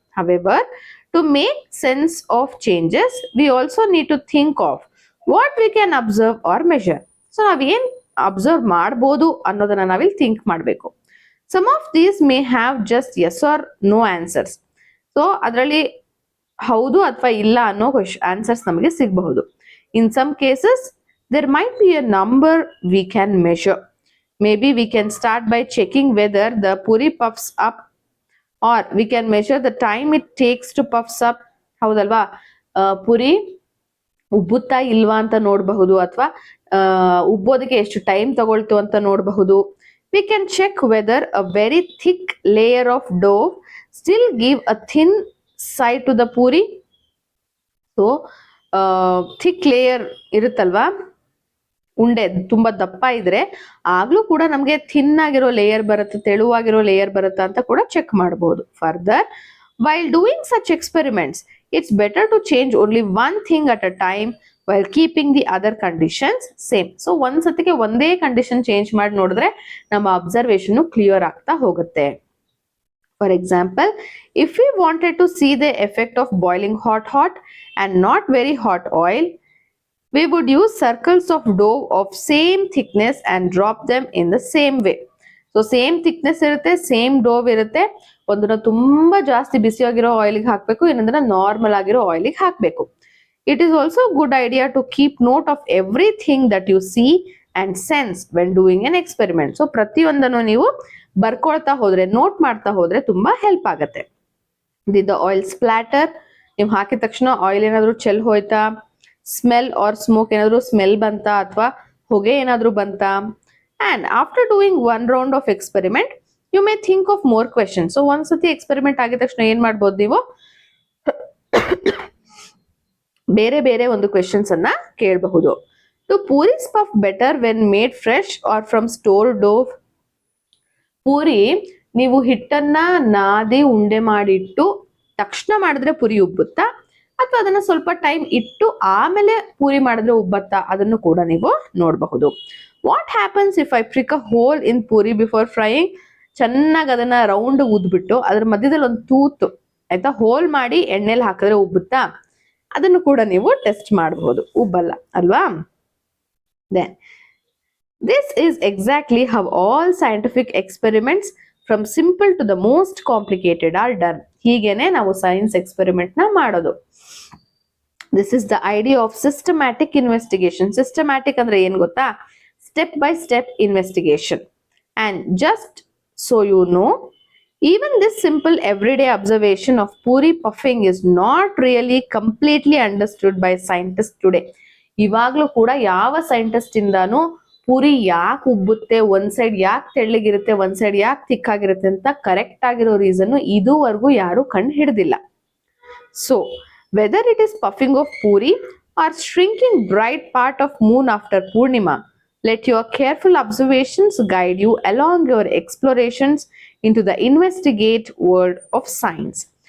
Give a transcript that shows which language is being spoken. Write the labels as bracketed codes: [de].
[en] However, to make sense of changes we also need to think of what we can observe or measure. [kn] So ನಾವೇನ್ observe ಮಾಡ್ಬೋದು ಅನ್ನೋದನ್ನ ನಾವಿಲ್ಲಿ think ಮಾಡಬೇಕು. [en] Some of these may have just yes or no answers. [kn] So ಅದರಲ್ಲಿ ಹೌದು ಅಥವಾ ಇಲ್ಲ ಅನ್ನೋ ಆನ್ಸರ್ಸ್ ನಮಗೆ ಸಿಗಬಹುದು. [en] In some cases there might be a number we can measure. Maybe we can start by checking whether the puri puffs up, or we can measure the time it takes to puffs up. [kn] ಹೌದಲ್ವಾ? ಪುರಿ ಉಬ್ಬುತ್ತಾ ಇಲ್ವಾ ಅಂತ ನೋಡಬಹುದು, ಅಥವಾ ಉಬ್ಬೋದಕ್ಕೆ ಎಷ್ಟು time ತಗೊಳ್ತು ಅಂತ ನೋಡಬಹುದು. [en] We can check whether a very thick layer of dough still give a thin side to the puri. [kn] So thick layer ಇರುತ್ತಲ್ವಾ, ಉಂಡೆ ತುಂಬಾ ದಪ್ಪ ಇದ್ರೆ ಆಗ್ಲೂ ಕೂಡ ನಮ್ಗೆ ಥಿನ್ ಆಗಿರೋ ಲೇಯರ್ ಬರುತ್ತೆ, ತೆಳುವಾಗಿರೋ ಲೇಯರ್ ಬರುತ್ತಾ ಅಂತ ಕೂಡ ಚೆಕ್ ಮಾಡಬಹುದು. [en] Further, while doing such experiments it's better to change only one thing at a time while keeping the other conditions same. [kn] So ಒಂದ್ಸತಿಗೆ ಒಂದೇ ಕಂಡೀಷನ್ ಚೇಂಜ್ ಮಾಡಿ ನೋಡಿದ್ರೆ ನಮ್ಮ ಅಬ್ಸರ್ವೇಷನ್ ಕ್ಲಿಯರ್ ಆಗ್ತಾ ಹೋಗುತ್ತೆ. [en] For example, if we wanted to see the effect of boiling hot and not very hot oil, we would use circles of dough of same thickness and drop them in the same way. [kn] So same thickness ಇರುತ್ತೆ, same ಡೋವ್ ಇರುತ್ತೆ. ಒಂದನ್ನ ತುಂಬಾ ಜಾಸ್ತಿ ಬಿಸಿಯಾಗಿರೋ ಆಯಿಲ್ಗೆ ಹಾಕಬೇಕು, ಇನ್ನೊಂದನ್ನ normal ಆಗಿರೋ ಆಯಿಲ್ಗೆ ಹಾಕಬೇಕು. [en] It is also a good idea to keep note of everything that you see and sense when doing an experiment. [kn] So ಪ್ರತಿಯೊಂದನ್ನು ನೀವು ಬರ್ಕೊಳ್ತಾ ಹೋದ್ರೆ, ನೋಟ್ ಮಾಡ್ತಾ ಹೋದ್ರೆ ತುಂಬಾ ಹೆಲ್ಪ್ ಆಗತ್ತೆ. [en] the oil splatter, [kn] ನೀವು ಹಾಕಿದ ತಕ್ಷಣ ಆಯಿಲ್ ಏನಾದ್ರು ಚೆಲ್ ಹೋಯ್ತಾ, ಸ್ಮೆಲ್ ಆರ್ ಸ್ಮೋಕ್ ಏನಾದ್ರು ಸ್ಮೆಲ್ ಬಂತಾ, ಅಥವಾ ಹೊಗೆ ಏನಾದ್ರು ಬಂತಾ. [en] And after doing one round of experiment you may think of more question. [kn] So ಒಂದ್ಸತಿ ಎಕ್ಸ್ಪೆರಿಮೆಂಟ್ ಆಗಿದ ತಕ್ಷಣ ಏನ್ ಮಾಡ್ಬೋದು, ನೀವು ಬೇರೆ ಬೇರೆ ಒಂದು ಕ್ವೆಶನ್ಸ್ ಅನ್ನ ಕೇಳಬಹುದು. [en] To puris puff better when made fresh or from store dough. [kn] Puri ನೀವು ಹಿಟ್ಟನ್ನ ನಾದಿ ಉಂಡೆ ಮಾಡಿಟ್ಟು ತಕ್ಷಣ ಮಾಡಿದ್ರೆ ಪುರಿ ಉಬ್ಬುತ್ತಾ, ಅಥವಾ ಅದನ್ನ ಸ್ವಲ್ಪ ಟೈಮ್ ಇಟ್ಟು ಆಮೇಲೆ ಪೂರಿ ಮಾಡಿದ್ರೆ ಉಬ್ಬತ್ತಾ, ಅದನ್ನು ಕೂಡ ನೀವು ನೋಡಬಹುದು. [en] What happens if I prick a hole in puri before frying. [kn] ಚೆನ್ನಾಗಿ ಅದನ್ನ ರೌಂಡ್ ಉದ್ಬಿಟ್ಟು ಅದ್ರ ಮಧ್ಯದಲ್ಲಿ ಒಂದು ತೂತು ಆಯ್ತಾ ಹೋಲ್ ಮಾಡಿ ಎಣ್ಣೆಲಿ ಹಾಕಿದ್ರೆ ಉಬ್ಬುತ್ತಾ, ಅದನ್ನು ಕೂಡ ನೀವು ಟೆಸ್ಟ್ ಮಾಡಬಹುದು. ಉಬ್ಬಲ್ಲ ಅಲ್ವಾ? [en] Then this is exactly how all scientific experiments from simple to the most complicated are done. [kn] ಹೀಗೇನೆ ನಾವು ಸೈನ್ಸ್ ಎಕ್ಸ್ಪೆರಿಮೆಂಟ್ ನ ಮಾಡೋದು. [en] This is the idea of systematic investigation. [kn] Systematic ಅಂದ್ರೆ ಏನ್ ಗೊತ್ತಾ? [en] Step by step investigation. And just so you know, even this simple everyday observation of puri puffing is not really completely understood by scientists today. [kn] ಇವಾಗ್ಲೂ ಕೂಡ ಯಾವ scientist ಇಂದಾನು puri ಯಾಕೆ ಉಬ್ಬುತ್ತೆ, ಒಂದ್ side ಯಾಕೆ ತೆಳ್ಳಗಿರುತ್ತೆ, ಒಂದ್ ಸೈಡ್ ಯಾಕೆ ತಿಕ್ಕಾಗಿರುತ್ತೆ ಅಂತ ಕರೆಕ್ಟ್ ಆಗಿರೋ ರೀಸನ್ ಇದುವರೆಗೂ ಯಾರು ಕಂಡು ಹಿಡಿದಿಲ್ಲ. [en] So whether it is puffing of puri or shrinking bright part of moon after Purnima, let your careful observations guide you along your explorations into the investigate world of science.